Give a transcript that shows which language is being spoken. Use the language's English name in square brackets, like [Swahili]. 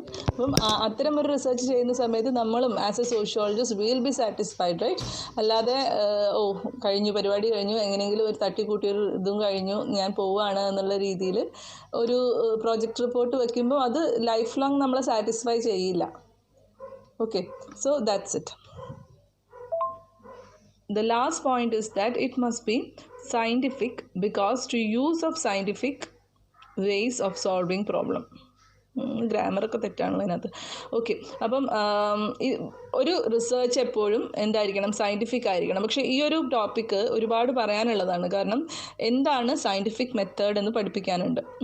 [Malayalam] അപ്പം അത്തരമൊരു റിസർച്ച് ചെയ്യുന്ന സമയത്ത് നമ്മളും [English] As a sociologist will be satisfied, right? [Malayalam] അല്ലാതെ പരിപാടി കഴിഞ്ഞു, എങ്ങനെയെങ്കിലും ഒരു തട്ടിക്കൂട്ടിയൊരു ഇതും കഴിഞ്ഞു, ഞാൻ പോവുകയാണ് എന്നുള്ള രീതിയിൽ ഒരു പ്രോജക്റ്റ് റിപ്പോർട്ട് വയ്ക്കുമ്പോൾ അത് ലൈഫ് ലോങ് നമ്മളെ സാറ്റിസ്ഫൈ ചെയ്യില്ല. [English] Okay, so that's it. The last point is that it must be scientific, because to use of scientific ways of solving problem. [Malayalam] ഗ്രാമറൊക്കെ തെറ്റാണല്ലോ അതിനകത്ത്. ഓക്കെ, അപ്പം ഒരു റിസർച്ച് എപ്പോഴും എന്തായിരിക്കണം, സയൻറ്റിഫിക് ആയിരിക്കണം. പക്ഷേ ഈ ഒരു ടോപ്പിക്ക് ഒരുപാട് പറയാനുള്ളതാണ്, കാരണം എന്താണ് സയൻറ്റിഫിക് മെത്തേഡ് എന്ന് പഠിപ്പിക്കാനുണ്ട്.